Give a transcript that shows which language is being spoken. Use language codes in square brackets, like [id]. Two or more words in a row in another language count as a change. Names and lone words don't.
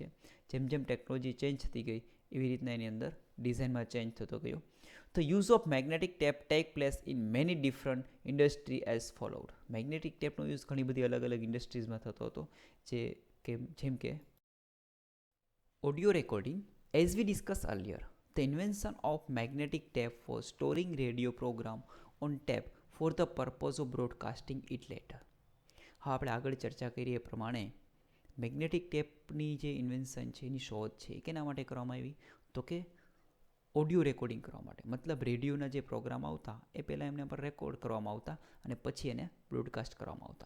[gu] જેમ જેમ [en] technology change [gu] થતી ગઈ એવી રીતના એની અંદર [en] designમાં change [gu] થતો ગયો. [en] The use of magnetic tape take place in many different industry as followed. magnetic tapeનો [gu] યુઝ ઘણી બધી અલગ અલગ ઇન્ડસ્ટ્રીઝમાં થતો હતો જેમ કે [en] audio recording. As we discussed earlier, the invention of magnetic tape for storing radio program on tape for the purpose of broadcasting it later. [gu] હા, આપણે આગળ ચર્ચા કરી એ પ્રમાણે [en] magnetic tapeની [gu] જે ઇન્વેન્શન છે એની શોધ છે એ કેના માટે કરવામાં આવી તો કે [en] audio recording [gu] કરવા માટે. મતલબ રેડિયોના જે પ્રોગ્રામ આવતા એ પહેલાં એમને પર રેકોર્ડ કરવામાં આવતા અને પછી એને બ્રોડકાસ્ટ કરવામાં આવતા.